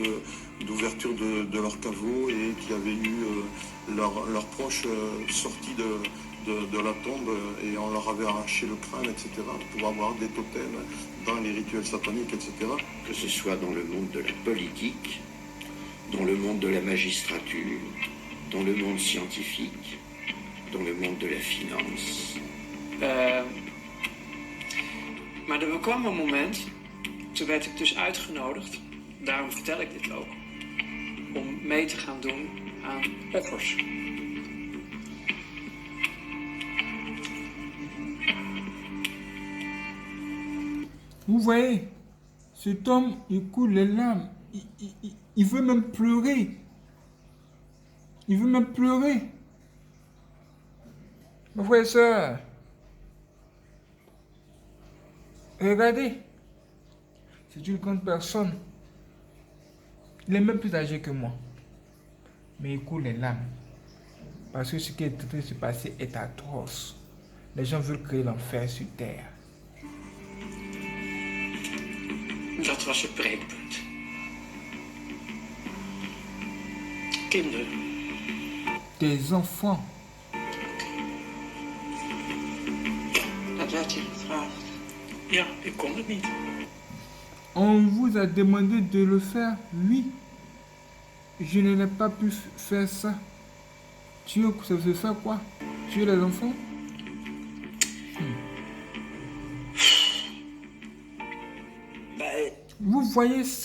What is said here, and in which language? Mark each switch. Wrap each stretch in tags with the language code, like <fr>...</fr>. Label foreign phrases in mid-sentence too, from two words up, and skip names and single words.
<fr>d'ouverture de leur caveau et qui avaient eu leurs proches sortis de la tombe et on leur avait arraché le crâne, etc., pour avoir des totems dans les rituels sataniques, etc. Que ce soit dans le monde de la politique, dans le monde de la magistrature, dans le monde scientifique, dans le monde de la finance.</fr> <nl>Maar er kwam een moment, toen werd ik dus uitgenodigd, daarom vertel ik dit ook, om mee te gaan doen aan offers.</nl> <fr>Vous voyez, cet homme, il coule les larmes. Il veut même pleurer. Il veut même pleurer. Mes frères et sœurs, regardez. C'est une grande personne. Il est même plus âgé que moi. Mais il coule les larmes. Parce que ce qui est en train de se passer est atroce. Les gens veulent créer l'enfer sur terre.</fr> <nl>Dat was het breekpunt. Kinderen.</nl> <fr>Des enfants.</fr> <nl>Dat werd je gevraagd. Ja, ik kon het niet.</nl> <fr>On vous a demandé de le faire? Oui. Je n'ai pas pu faire ça. Tu veux faire quoi? Tuer les enfants? Vous voyez ça?</fr>